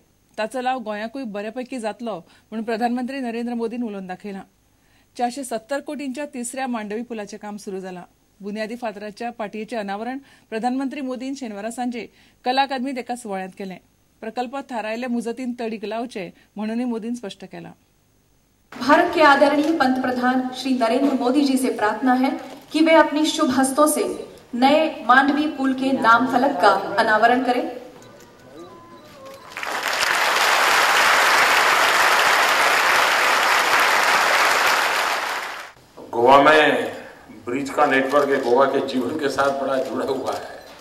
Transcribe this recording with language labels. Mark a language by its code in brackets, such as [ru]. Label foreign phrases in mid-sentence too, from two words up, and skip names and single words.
[kok] ताचो लाव गोंयाकूय बऱ्यापैकी जातलो म्हूण प्रधानमंत्री नरेंद्र मोदीन उलोवन दाखयलां. 470 कोटींच्या तिसऱ्या मांडवी पुलाचें काम सुरू जालां. बुन्यादी फातराच्या पाटयेचें अनावरण प्रधानमंत्री मोदीन शेनवारा सांजे कला अकादमींत एका सुवाळ्यांत केलें. प्रकल्प थारायल्ल्या मुजतीन तडीक लावचे म्हणूनय मोदीन स्पश्ट केलां. [hi] भारत के आदरणीय पंतप्रधान श्री नरेंद्र मोदी जी से प्रार्थना है कि वे अपनी शुभ हस्तों से नए मांडवी पुल के नाम फलक का अनावरण करें. गोवा में ब्रिज का नेटवर्क है, गोवा के जीवन के साथ बड़ा जुड़ा हुआ है